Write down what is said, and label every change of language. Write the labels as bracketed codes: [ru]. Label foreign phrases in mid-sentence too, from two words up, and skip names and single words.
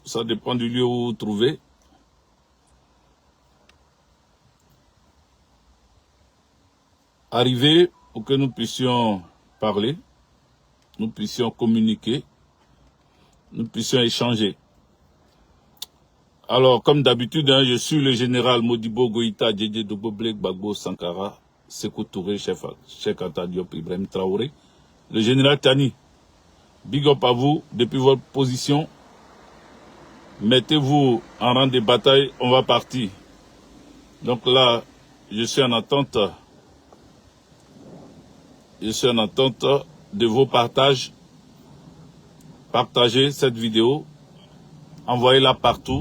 [fr] Ça dépend du lieu où vous vous trouvez. Arrivez pour que nous puissions parler, nous puissions communiquer, nous puissions échanger. Alors, comme d'habitude, je suis le général Modibo Goïta, Djedje Doboblek Bagbo Sankara, Sékou Touré, Cheikh Anta Diop, Ibrahim Traoré, le général Tani. [en] Big up [fr] à vous, depuis votre position. Mettez-vous en rang de bataille, on va partir. Donc là, je suis en attente de vos partages. Partagez cette vidéo, envoyez-la partout.